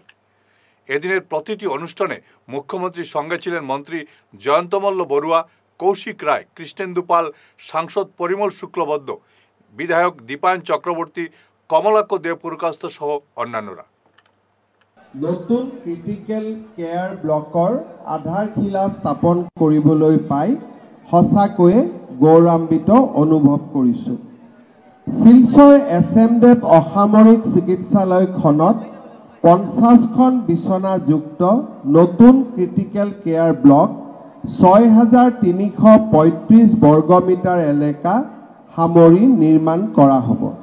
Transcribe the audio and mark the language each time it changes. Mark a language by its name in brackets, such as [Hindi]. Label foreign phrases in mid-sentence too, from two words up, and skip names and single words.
[Bangla] এদিনের প্রতিটি অনুষ্ঠানে মুখ্যমন্ত্রীর সঙ্গে ছিলেন মন্ত্রী জয়ন্তমল্ল বড়ুয়া, কৌশিক রায়, কৃষ্ণেন্দু পাল, সাংসদ পরিমল শুক্লবদ্ধ, বিধায়ক দীপায়ন চক্রবর্তী, কমলাক্ষ দেবপুরকাস্ত সহ অন্যান্যরা। [Assamese] নতুন [English] critical care block [Assamese] আধাৰশিলা স্থাপন কৰিবলৈ পাই সঁচাকৈয়ে গৌৰৱান্বিত অনুভৱ কৰিছোঁ। শিলচৰ এছএমডেপ অসামৰিক চিকিৎসালয়খনত 50খন বিচনাযুক্ত নতুন [English] critical care block [Assamese] 6335 বৰ্গমিটাৰ এলেকা সামৰি নিৰ্মাণ কৰা হ'ব।